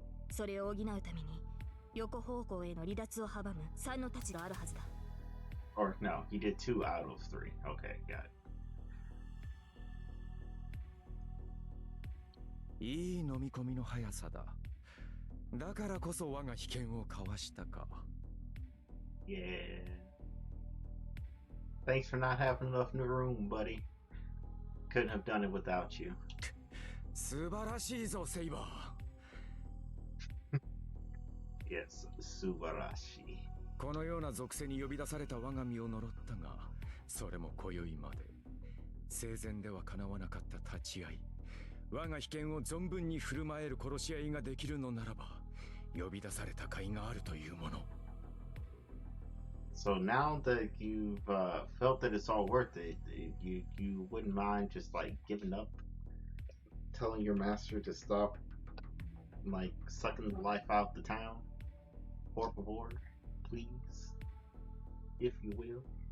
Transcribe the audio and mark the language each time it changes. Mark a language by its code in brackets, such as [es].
[ja] それを補うために、横方向への離脱を阻む3の太刀があるはずだ。 [en] Or no, he did 2 out of 3. Okay, got it. [ja] いい飲み込みの速さだ。だからこそ我が被験をかわしたか。 [en] Yeah. Thanks for not having enough in the room, buddy. Couldn't have done it without you. [ja] 素晴らしいぞ、セイバー。 [en] Yes, [ja] 素晴らしい。このような属性に呼び出された我が身を呪ったが、それも今宵まで。生前では叶わなかった立ち会い。我が被験を存分に振る舞える殺し合いができるのならば、呼び出された甲斐があるというもの。 [en] So now that you've felt that it's all worth it, you wouldn't mind just like giving up, telling your master to stop, like sucking the life out the town, [es] por favor, [en] please, if you will.